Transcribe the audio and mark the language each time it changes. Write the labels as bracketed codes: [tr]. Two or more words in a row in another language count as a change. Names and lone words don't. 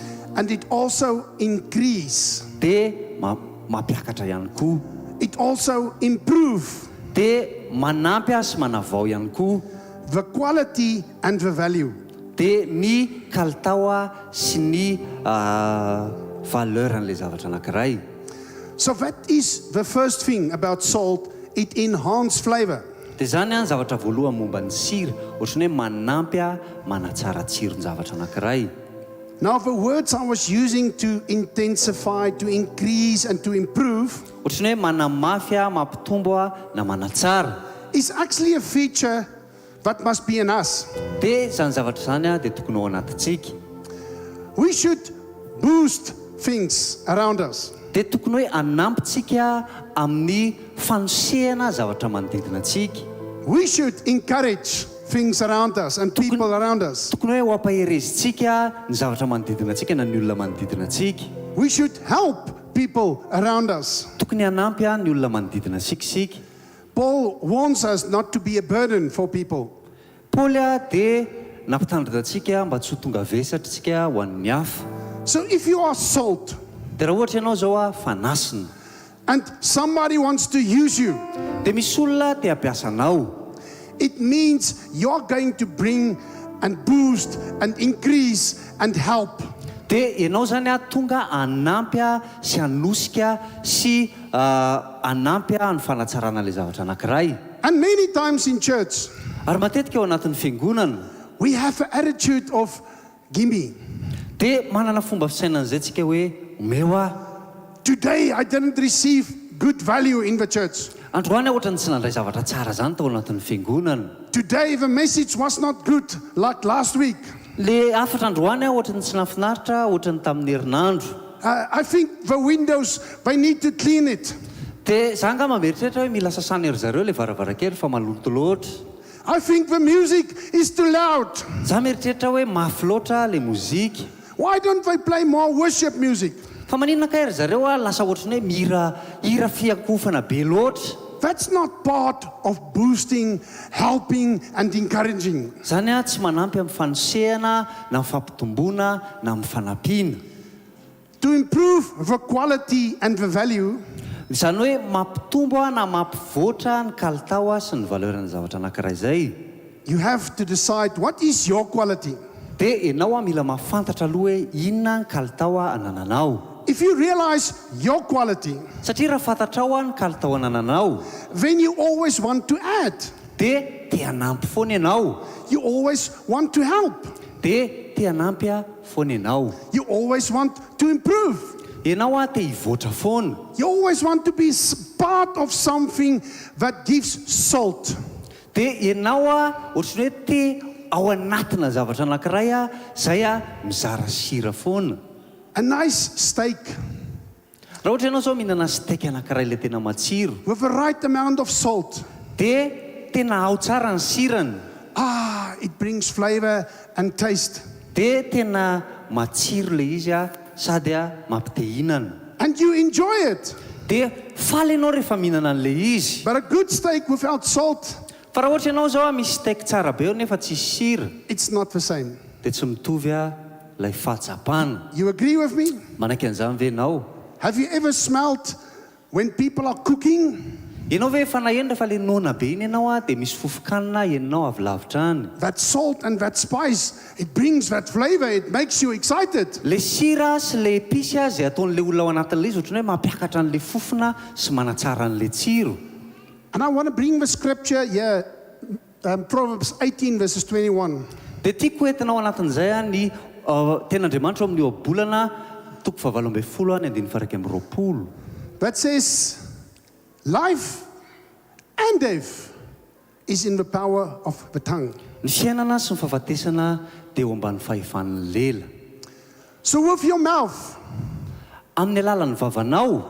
[en] And it also increase. [mg] Dia mampiakatra ihany koa. [en] It also improve [mg] Dia manampy sy manavao ihany koa. [en] the quality and the value. [mg] Dia ny kalitao sy ny valeur an'ilay zavatra anankiray. [en] So that is the first thing about salt. It enhances flavor. [mg] Dia zany ny zavatra voalohany momba ny sira, ohatrany hoe manampy manatsara tsiron zavatra anankiray. [en] Now the words I was using to intensify, to increase and to improve [mg] Ohatrany hoe manamafy mampitombo na manatsara. [en] is actually a feature that must be in us. [mg] Dia zany zavatra zany dia tokony ao anatintsika. [en] We should boost things around us. [mg] Dia tokony hoe anampitsika amin'ny fanosehana zavatra manodidina antsika. [en] We should encourage things around us and people around us. [mg] Tokony hoe hoampaherezintsika ny zavatra manodidina antsika na ny olona manodidina antsika. [en] We should help people around us. [mg] Tokony hanampy ny olona manodidina antsika isika. [en] Paul warns us not to be a burden for people. [mg] Paoly dia nampitandrina antsika mba tsy ho tonga vesatra tsika ho an'ny hafa. [en] So if you are salt [mg] Dia raha ohatra ianao zao fanasina, [en] and somebody wants to use you, [mg] dia misy olona te hampiasa anao. [en] it means you're going to bring and boost and increase and help. [mg] Dia ianao zany tonga anampy sy hanosika sy anampy ny fanatsarana ilay zavatra anankiray. [en] And many times in church, [mg] Ary matetika eo anatin'ny fiangonana [en] we have an attitude of gimme. [mg] dia manana fomba fisainan'izay tsika hoe omeo [en] Today I didn't receive good value in the church. [mg] androany ohatrany tsy nandray zavatra tsara zany tao anatin'ny fiangonana. [en] Today the message was not good like last week. [mg] Le afatra androany ohatrany tsy nafinaritra ohatrany tamin'ny herinandro. [en] I think the windows, they need to clean it. [mg] Dia za nga mameritreritra hoe mila sasana ery zareo le varavarankely fa maloto loatra. [en] I think the music is too loud. [mg] Za meritreritra hoe mafy loatra le mozika. [en] Why don't they play more worship music? [mg] Fa maninona ka ery zareo lasa ohatrany hoe hira fiakofana be loatra. [en] That's not part of boosting, helping and encouraging. [mg] Zany tsy manampy amin'ny fanosehana na amin'ny fampitomboana na amin'ny fanampiana. [en] To improve the quality and the value, [mg] Zany hoe mampitombo na mampivoatra ny kalitao sy ny valeurany zavatra anankiray izay. [en] you have to decide what is your quality. [mg] Dia ianao mila mahafantatra aloha hoe inona ny kalitao anananao. [en] If you realize your quality, [mg] Satria raha fantatrao ny kalitao anananao, [en] then you always want to add. [mg] dia te hanampy foana ianao. [en] You always want to help. [mg] Dia te hanampy foana ianao. [en] You always want to improve. [mg] Ianao te hivoatra foana. [en] You always want to be part of something that gives salt. [mg] Dia ianao ohatrany hoe te ao anatina zavatra anankiray izay mizara sira foana. [en] A nice steak [mg] Raha ohatra ianao zao mihinana steak anankiray le tena matsiro, [en] with the right amount of salt. [mg] dia tena ao tsara ny sirany. [en] It brings flavor and taste. [mg] Dia tena matsiro le izy sady mampite hihinana. [en] And you enjoy it. [mg] Dia faly ianao rehefa mihinana an'le izy. [en] But a good steak without salt, [mg] Fa raha ohatra ianao zao misy steak tsara be eo nefa tsisy sira, [en] it's not the same. [mg] dia tsy mitovy lay fahatsapana. [en] You agree with me? [mg] Manaiky an'izany ve ianao? [en] Have you ever smelled when people are cooking? [mg] Ianao ve efa naheno rehefa le nona be iny ianao dia misy fofokanina ianao avy lavitra any. [en] That salt and that spice, it brings that flavor. It makes you excited. [mg] Le sira sy le episy izay ataon'le olona ao anatin'le izy ohatrany hoe mampiakatra an'le fofona sy manatsara an'le tsiro. [en] And I want to bring the scripture here, Proverbs 18 verses 21. [mg] Dia tiako entinao anatin'izay ny ten'Andriamanitra ao amin'ny ohabolana toko 7:20 ny 1:20. [en] That says, life and death is in the power of the tongue. [mg] Ny fiainana sy ny fahafatesana dia eo ambany fahefan'ny lela. [en] So with your mouth, [mg] Amin'ny alalan'ny vavanao